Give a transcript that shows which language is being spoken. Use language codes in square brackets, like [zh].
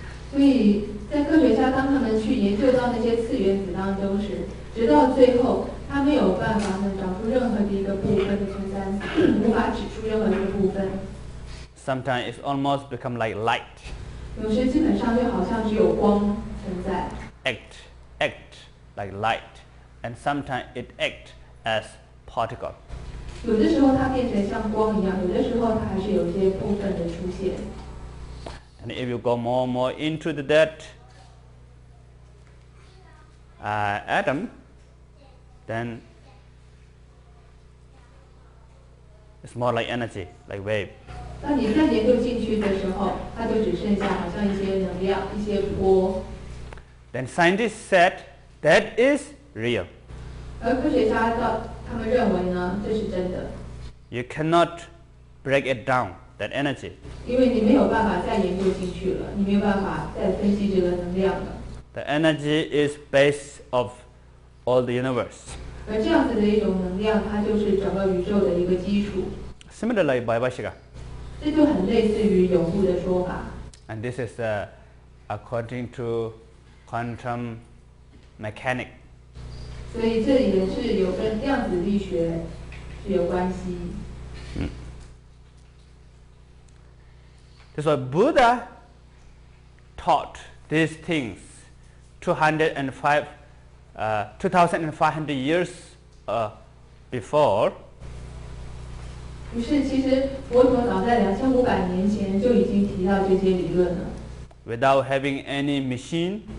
[zh] 所以在科学家当他们去研究到那些次原子当中时，直到最后，他没有办法呢找出任何的一个部分的成三子，无法指出任何一个部分。 [en] Sometimes it's almost become like light. [zh] 有时基本上就好像只有光存在。 [en] Act like light, and sometimes it act as particle. [zh] 有的时候它变成像光一样，有的时候它还是有一些部分的出现。 [en] And if you go more and more into that atom, then it's more like energy, like wave. [zh] 当你再研究进去的时候，它就只剩下好像一些能量、一些波。 [en] Then scientists said that is real. [zh] 而科学家他们认为呢，这是真的。 [en] You cannot break it down, that energy. [zh] 因为你没有办法再研究进去了，你没有办法再分析这个能量了。 [en] The energy is base of all the universe. [zh] 而这样子的一种能量，它就是整个宇宙的一个基础。 [en] Similarly, Vaibhashika. [zh] 这就很类似于有部的说法。 [en] And this is according to quantum mechanics. [zh] 所以这也是有跟量子力学是有关系。 [en] That's why Buddha taught these things 2,500 years before. [zh] 于是，其实佛陀早在2500年前就已经提到这些理论了。 [en] Without having any machine.